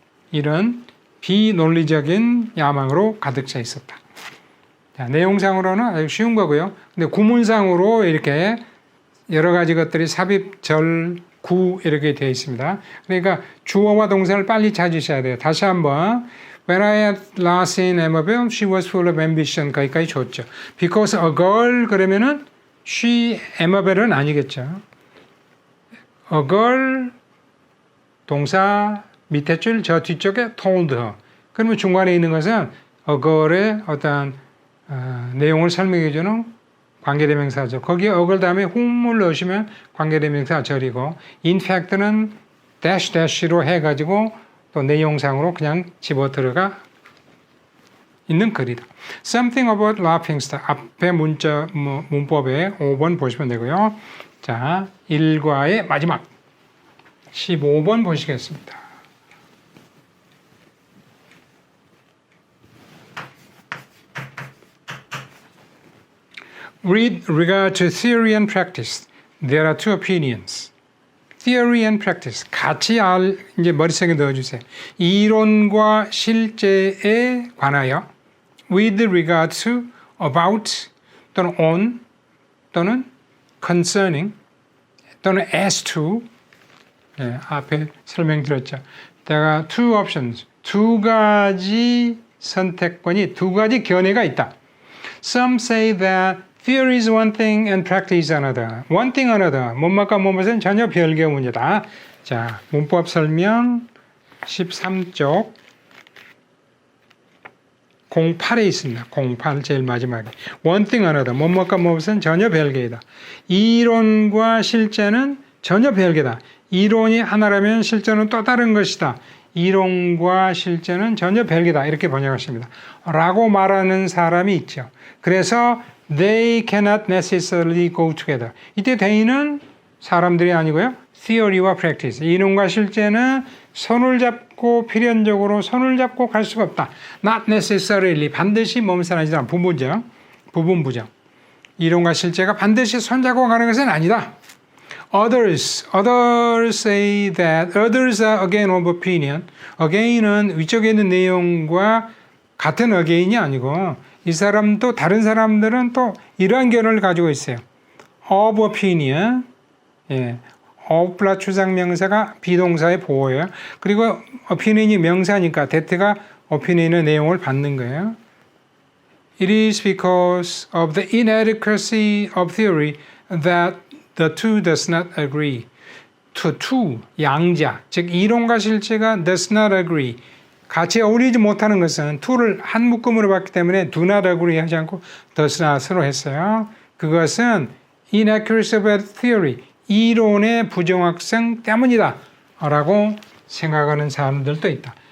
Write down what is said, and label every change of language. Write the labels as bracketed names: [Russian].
[Korean] 이런 비논리적인 야망으로 가득 차 있었다. 자, 내용상으로는 아주 쉬운 거고요. 근데 구문상으로 이렇게 여러 가지 것들이 삽입, 절, 구 이렇게 되어 있습니다. 그러니까 주어와 동사를 빨리 찾으셔야 돼요. 다시 한번 [English] When I had last seen Emerald, she was full of ambition. [Korean] 거기까지 줬죠. [English] Because a girl [Korean] 그러면은 [English] she Emerald은 [Korean] 아니겠죠. [English] A girl [Korean] 동사 밑에 줄 저 뒤쪽에 [English] told her. [Korean] 그러면 중간에 있는 것은 a girl의 어떤 내용을 설명해주는 관계대명사죠. 거기에 a girl 다음에 whom을 넣으시면 관계대명사 절이고 [English] in fact [Korean] 는 dash dash로 해가지고 또 내용상으로 그냥 집어들어가 있는 글이다. [English] Something about laughing stock. [Korean] 앞에 문법에 5번 보시면 되고요. 자, 1과의 마지막 15번 보시겠습니다. [English] With regard to theory and practice, there are two opinions. Theory and practice. [Korean] 같이 이제 머릿속에 넣어주세요. 이론과 실제에 관하여 [English] with regard to, about 또는 on 또는 concerning 또는 as to [Korean] 앞에 설명드렸죠. 내가 [English] two options, [Korean] 두 가지 선택권이 두 가지 견해가 있다. [English] Some say that theory is one thing and practice is another. One thing another. [Korean] 뭐뭐과 뭐뭐는 전혀 별개의 문제다. 자, 문법 설명 13쪽 08에 있습니다. 08 제일 마지막에. [English] One thing another. [Korean] 뭐뭐과 뭐뭐는 전혀 별개이다. 이론과 실제는 전혀 별개다. 이론이 하나라면 실제는 또 다른 것이다. 이론과 실제는 전혀 별개다. 이렇게 번역하십니다. 라고 말하는 사람이 있죠. 그래서 [English] they cannot necessarily go together. [Korean] 이때 they는 사람들이 아니고요. [English] theory와 practice. [Korean] 이론과 실제는 손을 잡고 필연적으로 손을 잡고 갈 수가 없다. [English] not necessarily. [Korean] 반드시 몸살하지 않아. 부분부정. 이론과 실제가 반드시 손잡고 가는 것은 아니다. [English] Others say that others are again of opinion. [Korean] again은 위쪽에 있는 내용과 같은 again이 아니고 이 사람도 다른 사람들은 또 이러한 견해를 가지고 있어요. [English] of opinion. [Korean] of 플러스 추상명사가 비동사의 보호예요. 그리고 opinion이 명사니까 that가 opinion의 내용을 받는 거예요. [English] It is because of the inadequacy of theory that the two does not agree. [Korean] two, 양자, 즉 이론과 실제가 [English] does not agree. [Korean] 같이 어울리지 못하는 것은 to를 한 묶음으로 봤기 때문에 [English] do not agree [Korean] 하지 않고 does not으로 했어요. 그것은 [English] inaccuracy of theory, [Korean] 이론의 부정확성 때문이다 라고 생각하는 사람들도 있다.